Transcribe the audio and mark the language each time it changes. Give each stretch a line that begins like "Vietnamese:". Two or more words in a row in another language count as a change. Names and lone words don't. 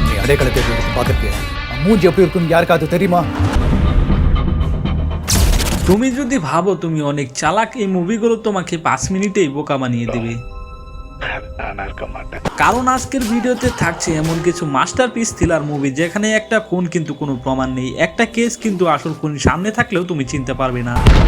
Tamil: அலைகளை தேடி பார்த்துருக்கேன் மூஞ்சி எப்படி இருக்குன்னு யாருக்காவது தெரியுமா?
Bangla: তুমি যদি ভাবো তুমি অনেক চালাক, এই মুভিগুলো তোমাকে 5 মিনিটেই বোকা বানিয়ে দেবে। কারণ আজকের ভিডিওতে থাকছে এমন কিছু মাস্টারপিস থ্রিলার মুভি যেখানে একটা খুন কিন্তু কোনো প্রমাণ নেই, একটা কেস কিন্তু আসল খুন সামনে থাকলেও তুমি চিনতে পারবে না।